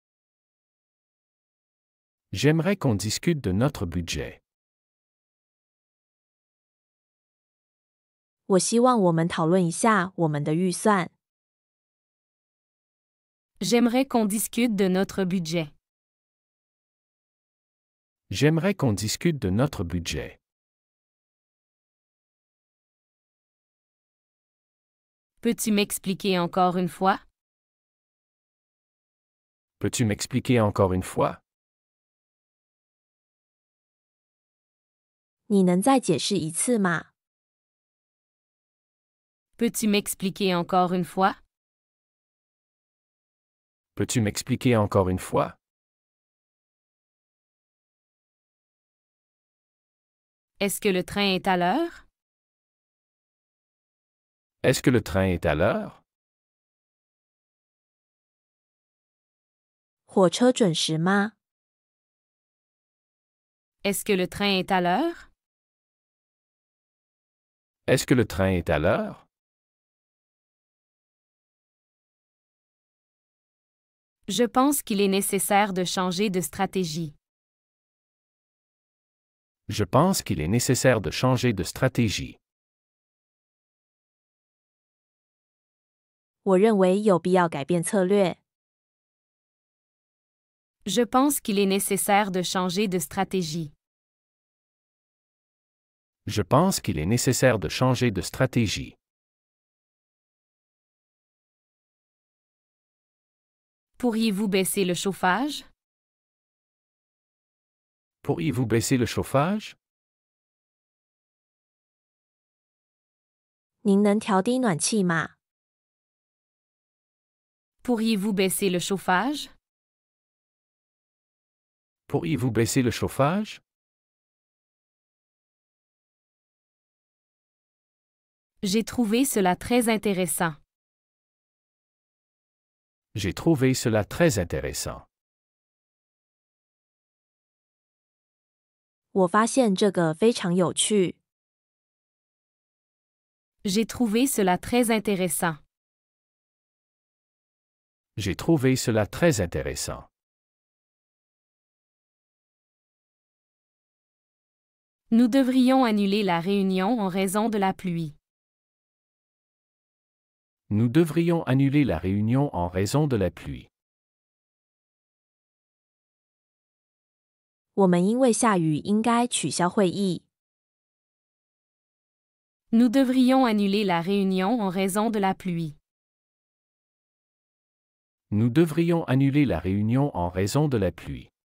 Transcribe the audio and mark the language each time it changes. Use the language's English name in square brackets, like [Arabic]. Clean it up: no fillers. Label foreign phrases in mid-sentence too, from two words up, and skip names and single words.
[French] J'aimerais qu'on discute de notre budget. [Chinese] 我希望我们讨论一下我们的预算。 [French] J'aimerais qu'on discute de notre budget. J'aimerais qu'on discute de notre budget. Peux-tu m'expliquer encore une fois? Peux-tu m'expliquer encore une fois? [Chinese] 你能再解释一次吗？ [French] Peux-tu m'expliquer encore une fois? Peux-tu m'expliquer encore une fois? Est-ce que le train est à l'heure? Est-ce que le train est à l'heure? [Chinese] 火车准时吗？ [French] Est-ce que le train est à l'heure? Est-ce que le train est à l'heure? Je pense qu'il est nécessaire de changer de stratégie. Je pense qu'il est nécessaire de changer de stratégie. [Chinese] 我认为有必要改变策略。 [French] Je pense qu'il est nécessaire de changer de stratégie. Je pense qu'il est nécessaire de changer de stratégie. Pourriez-vous baisser le chauffage? Pourriez-vous baisser le chauffage? [Chinese] 您能调低暖气吗？ [French] Pourriez-vous baisser le chauffage? Pourriez-vous baisser le chauffage? J'ai trouvé cela très intéressant. J'ai trouvé cela très intéressant. [Chinese] 我发现这个非常有趣。 [French] J'ai trouvé cela très intéressant. J'ai trouvé cela très intéressant. Nous devrions annuler la réunion en raison de la pluie. Nous devrions annuler la réunion en raison de la pluie. [Chinese] 我们因为下雨应该取消会议。 [French] Nous devrions annuler la réunion en raison de la pluie. Nous devrions annuler la réunion en raison de la pluie.